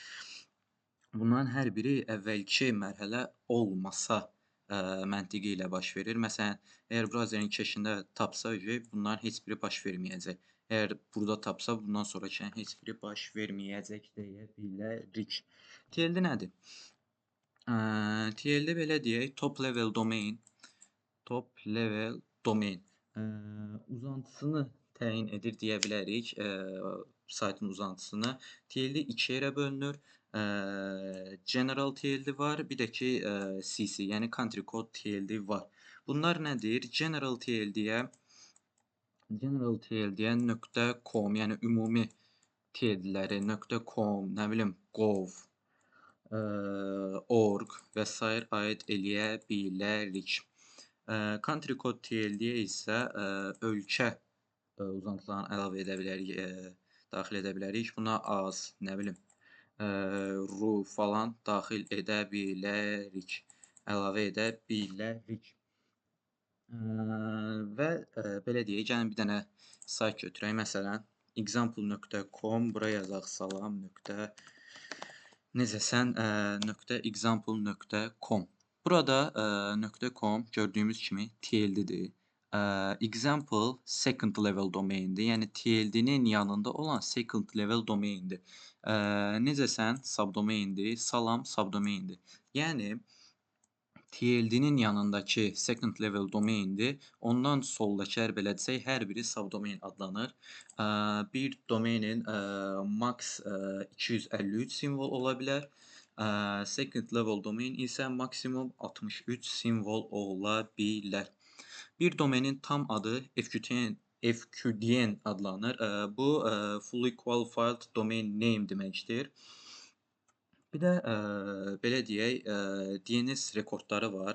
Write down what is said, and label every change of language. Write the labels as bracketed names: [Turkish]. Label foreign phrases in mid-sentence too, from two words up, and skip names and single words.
[Azerbaijani] Bunların hər biri əvvəlki mərhələ olmasa məntiqi ilə baş verir. Məsələn, əgər browserin keşində tapsa, bunların heç biri baş verməyəcək. Əgər burada tapsa, bundan sonrakinin heç biri baş verməyəcək deyə bilərik. TLD nədir? TLD belə deyək, [English] top level domain [Azerbaijani] uzantısını təyin edir deyə bilərik, saytın uzantısını. TLD iki yerə bölünür. [English] General TLD [Azerbaijani] var, bir də ki CC, yəni [English] country code TLD [Azerbaijani] var. Bunlar nədir? General TLD-yə .com, yəni ümumi TLD-ləri .com, nə bilim, gov, org və s. aid eləyə bilərik. [English] Country code [Azerbaijani] TLD-yə isə ölkə uzantılarını əlavə edə bilərik, daxil edə bilərik. Buna az, nə bilim, ru falan daxil edə bilərik, əlavə edə bilərik. Və belə deyək, gəlin bir dənə sayt götürək. Məsələn, example.com, buraya yazaq salam.example.com. Burada .com gördüyümüz kimi TLD-dir. Example [English] second level [Azerbaijani] domaindir. Yəni TLD-nin yanında olan [English] second level [Azerbaijani] domaindir. Necəsən? Subdomaindir. Salam subdomaindir. Yəni TLD-nin yanındakı [English] second level [Azerbaijani] domaindir. Ondan soldakı belə desək, hər biri subdomain adlanır. Bir domainin max 253 simvol ola bilər. [English] Second level domain [Azerbaijani] isə maksimum 63 simvol ola bilər. Bir domenin tam adı FQDN adlanır. Bu [English] Fully Qualified Domain Name [Azerbaijani] deməkdir. Bir də belə deyək, DNS rekordları var.